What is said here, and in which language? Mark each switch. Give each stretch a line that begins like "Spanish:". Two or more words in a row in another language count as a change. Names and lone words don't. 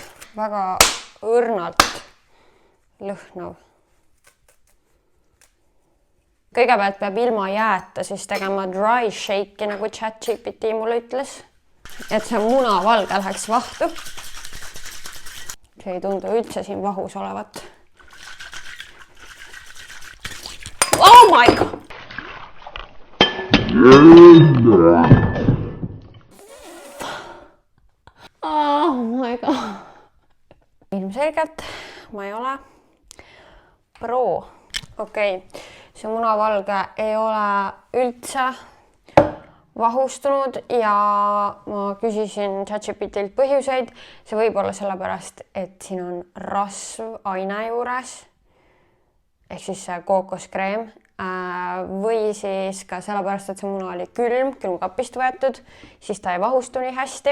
Estonian: Väga õrnalt lõhnav. Kõigepealt peab ilma jääta siis tegema
English: dry shake'i,
Estonian: nagu ChatGPT mulle ütles, et see munavalge läheks vahtu. See ei tundu üldse siin vahus olevat.
English: Oh my god! Oh my god!
Estonian: Ilmselgelt ma ei ole pro. Okei, see munavalge ei ole üldse vahustunud ja ma küsisin ChatGPTilt põhjuseid. See võib olla sellepärast, et siin on rasv aine juures, ehk siis see kookoskreem, või siis ka sellepärast, et see muna oli külmkapist võetud, siis ta ei vahustu nii hästi.